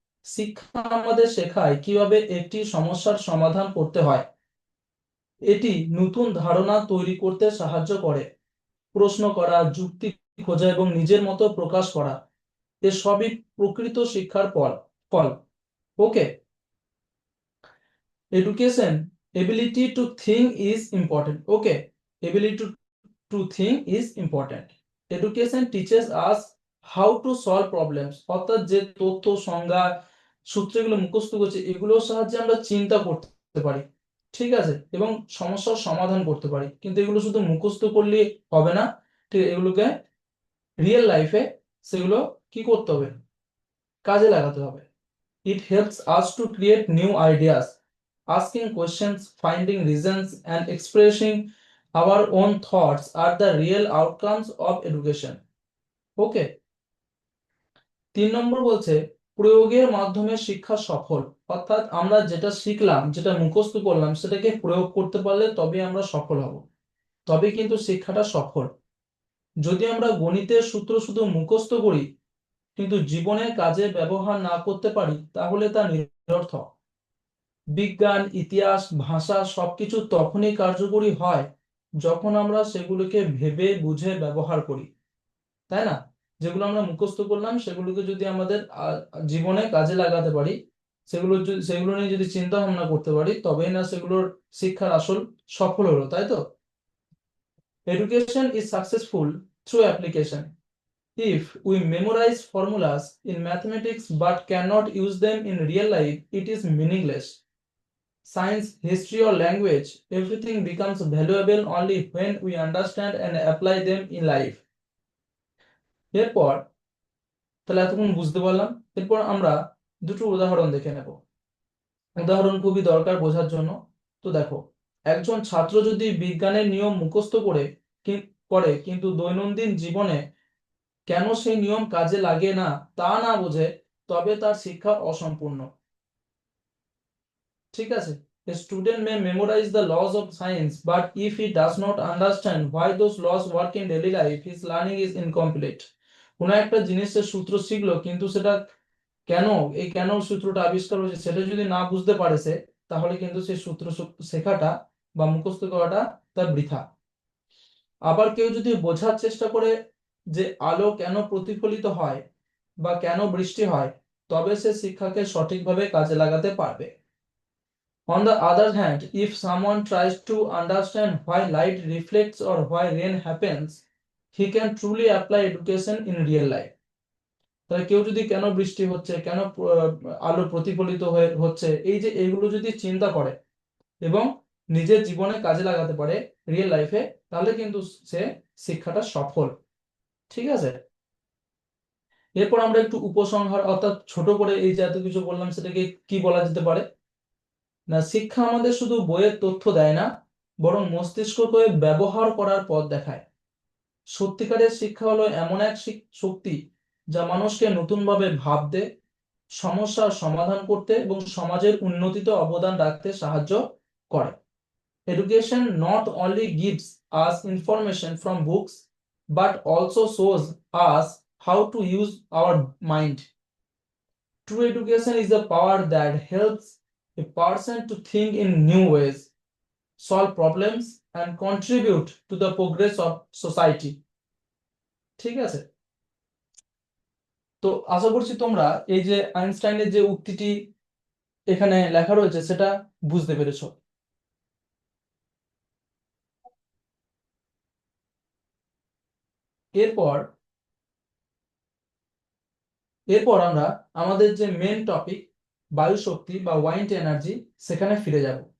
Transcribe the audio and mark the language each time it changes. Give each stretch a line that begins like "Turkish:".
Bangla: শিক্ষা আমাদের শেখায় কিভাবে একটি সমস্যার সমাধান করতে হয়। এটি নতুন ধারণা তৈরি করতে সাহায্য করে। প্রশ্ন করা, যুক্তি খোঁজা এবং নিজের মতো প্রকাশ করা, এসবই প্রকৃত শিক্ষার ফল। ওকে।
English: Education ability to think is important. Okay, ability to think is important. Education teaches us how to solve problems.
Bangla: অর্থাৎ যে তথ্য, সংজ্ঞা, সূত্রগুলো মুখস্থ করছে, এগুলোর সাহায্যে আমরা চিন্তা করতে পারি। ঠিক আছে, এবং সমস্যার সমাধান করতে পারি। কিন্তু এগুলো শুধু মুখস্থ করলে হবে না, ঠিক আছে? এগুলোকে রিয়েল লাইফে সেগুলো কি করতে হবে, কাজে লাগাতে হবে।
English: It helps us to create new ideas, asking questions, finding reasons, and expressing our own thoughts are the real outcomes of education. Okay.
Bangla: 3 নম্বর বলছে প্রয়োগের মাধ্যমে শিক্ষা সফল। অর্থাৎ আমরা যেটা শিখলাম, যেটা মুখস্থ করলাম, সেটাকে প্রয়োগ করতে পারলে তবে আমরা সফল হব, তবে কিন্তু শিক্ষাটা সফল। যদি আমরা গণিতের সূত্র শুধু মুখস্থ করি কিন্তু জীবনে কাজে ব্যবহার না করতে পারি, তাহলে তা নিরর্থক। বিজ্ঞান, ইতিহাস, ভাষা সবকিছু তখনই কার্যকরী হয় যখন আমরা সেগুলোকে ভেবে বুঝে ব্যবহার করি, তাই না? যেগুলো আমরা মুখস্থ করলাম সেগুলোকে যদি আমাদের জীবনে কাজে লাগাতে পারি, সেগুলো নিয়ে যদি চিন্তা ভাবনা করতে পারি, তবেই না সেগুলোর শিক্ষার আসল সফল হলো, তাই তো?
English: Education is successful through application. If we memorize formulas in mathematics but cannot use them in real life, it is meaningless. Science, history, or language, everything becomes valuable only when we understand and apply them in life.
Bangla: এরপর তাহলে এতক্ষণ বুঝতে পারলাম, এরপর আমরা দুটো উদাহরণ দেখে নেব। উদাহরণ খুবই দরকার বোঝার জন্য। তো দেখো, একজন ছাত্র যদি বিজ্ঞানের নিয়ম মুখস্থ করে কিন্তু দৈনন্দিন জীবনে কেন সেই নিয়ম কাজে লাগে না তা না বোঝে, তবে তার শিক্ষা অসম্পূর্ণ। ঠিক আছে?
English: A student may memorize the laws of science, but if he does not understand why those laws work in daily life, his learning is incomplete.
Bangla: কোনো একটা জিনিসের সূত্র শিখলো কিন্তু সেটা কেন, কেন সূত্রটা আবিষ্কার হয়েছে সেটা যদি না বুঝতে পারে সে, তাহলে কিন্তু সেই সূত্র শেখাটা বা মুখস্থ করাটা তার বৃথা। আবার কেউ যদি বোঝার চেষ্টা করে যে আলো কেন প্রতিফলিত হয় বা কেন বৃষ্টি হয়, তবে সে শিক্ষাকে সঠিকভাবে কাজে লাগাতে পারবে।
English: On the other hand, if someone tries to understand why light reflects or why rain happens, he can truly apply education in real life.
Bangla: তাহলে কেউ যদি কেন বৃষ্টি হচ্ছে, কেন আলো প্রতিফলিত হচ্ছে, এই যে এইগুলো যদি চিন্তা করে এবং নিজের জীবনে কাজে লাগাতে পারে রিয়েল লাইফে, তাহলে কিন্তু সে শিক্ষাটা সফল। ঠিক আছে? এরপর আমরা একটু উপসংহার অর্থাৎ ছোট করে এই যে এত কিছু বললাম সেটাকে কি বলা যেতে পারে না, শিক্ষা আমাদের শুধু বইয়ের তথ্য দেয় না, বরং মস্তিষ্ককে ব্যবহার করার পথ দেখায়। সত্যিকারের শিক্ষা হলো এমন এক শক্তি যা মানুষকে নতুনভাবে ভাবতে, সমস্যার সমাধান করতে এবং সমাজের উন্নতিতে অবদান রাখতে সাহায্য করে।
English: Education not only gives us information from books but also shows us how to use our mind. True education is a power that helps a person to think in new ways, solve problems, and contribute to the progress of society.
Bangla: ঠিক আছে? তো আশা করছি তোমরা এই যে আইনস্টাইনের যে উক্তিটি এখানে লেখা রয়েছে সেটা বুঝতে পেরেছো। এরপর এরপর আমরা আমাদের যে মেন টপিক বায়ু শক্তি বা ওয়াইন্ড এনার্জি সেখানে ফিরে যাব।